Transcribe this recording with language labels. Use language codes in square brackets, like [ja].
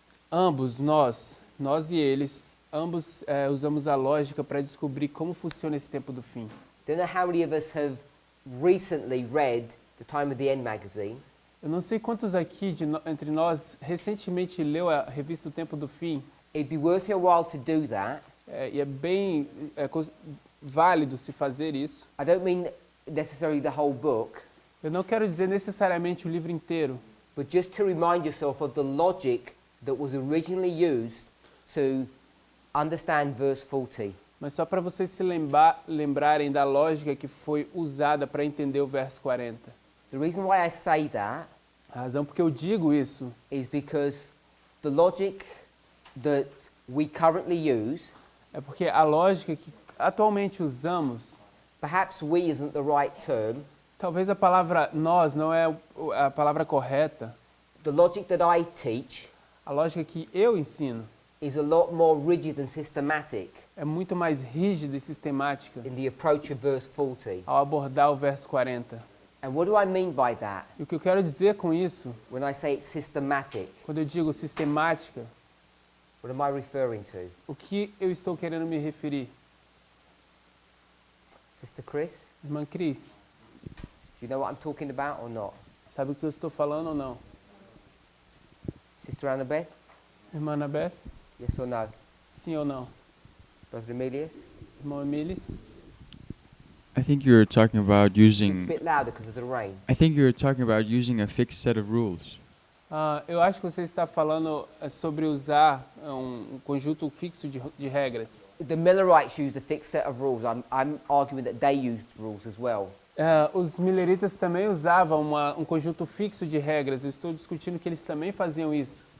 [pt] Ambos, nós e eles, ambos usamos a lógica para descobrir como funciona esse tempo do fim. [en] Don't know how many of us have recently read the Time of the End magazine. [pt] Eu não sei quantos aqui entre nós recentemente leu a revista O Tempo do Fim. [en] It'd be worth your while to do that. [pt] E é bem válido se fazer isso. [en] I don't mean necessarily the whole book, [pt] Eu não quero dizer necessariamente o livro inteiro, [en] but just to remind yourself of the logic that was originally used to understand verse 40. [pt] mas só para vocês se lembrarem da lógica que foi usada para entender o verso 40. [en] The reason why I say that [pt] A razão porque eu digo isso [en] is because the logic that we currently use, [pt] é porque a lógica que atualmente usamos, [en] perhaps we isn't the right term, [pt] talvez a palavra nós não é a palavra correta. [en] the logic that I teach [pt] A lógica que eu ensino [en] is a lot more rigid and systematic [pt] é muito mais rígida e sistemática [en] in the approach of verse 40. [pt] ao abordar o verso 40. [en] And what do I mean by that? [pt] E o que eu quero dizer com isso, [en] When I say it's systematic, [pt] quando eu digo sistemática, [en] what am I referring to? [pt] o que eu estou querendo me referir? [en] Sister Chris, [pt] Irmã Cris, [en] do you know what I'm talking about or not? [pt] sabe o que eu estou falando ou não? [en] Sister Annabeth, [pt] Irmã Anabeth, [en] yes or no? [pt] sim ou não? [en] Brother Emilius? [pt] Irmão Emilis, [en] I think you're talking about A using. bit louder because of the rain. I think you're talking about using a fixed set of rules. [pt] eu acho que você está falando sobre usar um conjunto fixo de regras. [en] The Millerites used a fixed set of rules. I'm arguing that they used rules as well. [pt] Os mileritas também usavam um conjunto fixo de regras. Eu estou discutindo que eles também faziam isso.